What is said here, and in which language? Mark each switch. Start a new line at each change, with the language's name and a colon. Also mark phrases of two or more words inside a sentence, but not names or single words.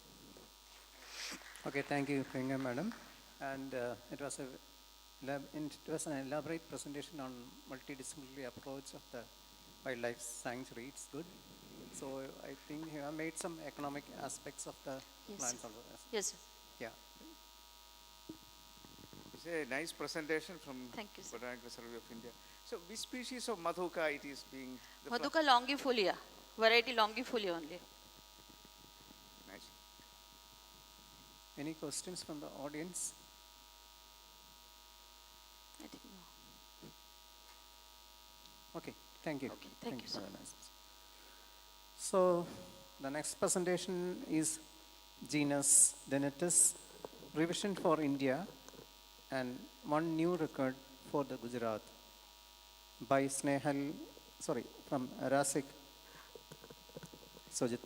English: Okay, thank you, Priyanka madam. And it was an elaborate presentation on multidisciplinary approach of the wildlife sanctuary. It's good. So I think you have made some economic aspects of the plants also. Yes, sir. Yeah. It's a nice presentation from Botanical Survey of India. So which species of Madhuka it is being? Madhuka longifolia, variety longifolia only. Nice. Any questions from the audience? I think no. Okay, thank you. Okay, thank you, sir. So the next presentation is genus Denetus, revision for India, and one new record for the Gujarat by from Rasik Sojitra.